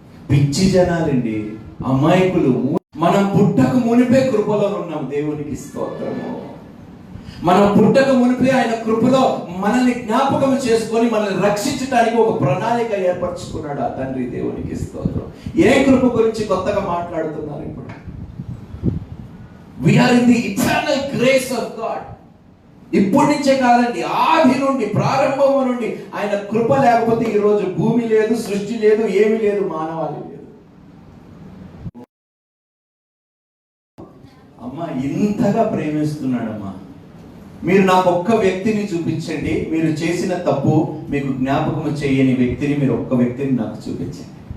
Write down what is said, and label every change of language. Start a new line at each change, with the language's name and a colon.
Telugu: పిచ్చి జనాలండి, అమాయకులు. మనం పుట్టక మునిపే కృపలో ఉన్నాం. దేవునికి స్తోత్రము. మనం పుట్టక మునిపే ఆయన కృపలో మనల్ని జ్ఞాపకం చేసుకొని మనల్ని రక్షించడానికి ఒక ప్రణాళిక ఏర్పరచుకున్నాడు ఆ తండ్రి. దేవునికి స్తోత్రం. ఏ కృప గురించి కొత్తగా మాట్లాడుతున్నారు ఇప్పుడు?
English: We are in the eternal grace of God.
Telugu: ఇప్పటి నుంచే కాదండి, ఆది నుండి, ప్రారంభము నుండి ఆయన కృప లేకపోతే ఈ రోజు భూమి లేదు, సృష్టి లేదు, ఏమీ లేదు, మానవాళి లేదు. అమ్మా ఇంతగా ప్రేమిస్తున్నాడమ్మా. మీరు నాకు ఒక్క వ్యక్తిని చూపించండి, మీరు చేసిన తప్పు మీకు జ్ఞాపకం చేయని వ్యక్తిని, మీరు ఒక్క వ్యక్తిని నాకు చూపించండి.